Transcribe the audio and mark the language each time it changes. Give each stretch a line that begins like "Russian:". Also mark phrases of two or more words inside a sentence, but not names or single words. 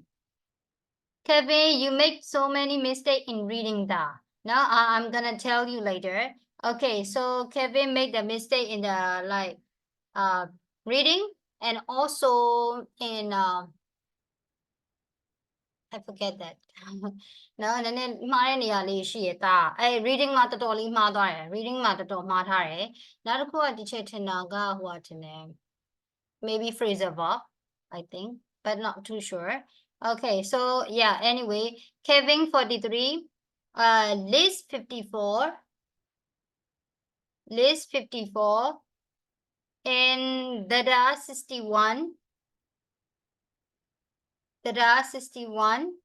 English: Kevin, you make so many mistakes in reading that. Now I'm gonna tell you later. Okay, so Kevin made the mistake in the like reading and also in I forget that.
Burmese: နော်နည်းနည်းမှားတဲ့နေရာလေးရှိရတာအဲ reading မှာတော်တော်လေးမှားသွားတယ် reading မှာတော်တော်မှားထားတယ်နောက်တစ်ခုကဒီချက်ထင်တာကဟိုဟာထင်တယ်
English: maybe phrasal verb I think but not too sure okay so yeah anyway Kevin 43 Liz 54 Liz 54 and Dada 61 Dada 61